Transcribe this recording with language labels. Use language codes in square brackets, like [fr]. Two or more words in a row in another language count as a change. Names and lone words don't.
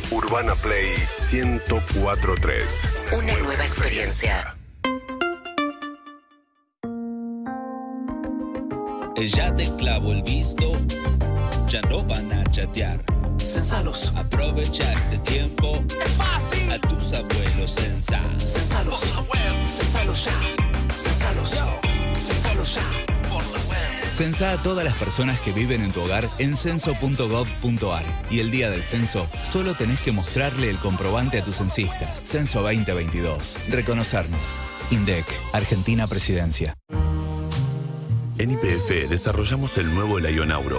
[es] Urbana Play 104.3. Una nueva experiencia. Ya te clavo el visto, ya no van a chatear. Cénsalos. Aprovecha este tiempo. Es fácil. A tus abuelos censa. Cénsalos. Cénsalos ya. Cénsalos. Cénsalos ya. Por la web. Censa a todas las personas que viven en tu hogar en censo.gov.ar. Y el día del censo, solo tenés que mostrarle el comprobante a tu censista. Censo 2022. Reconocernos. INDEC. Argentina Presidencia. En YPF desarrollamos el nuevo Elayonauro.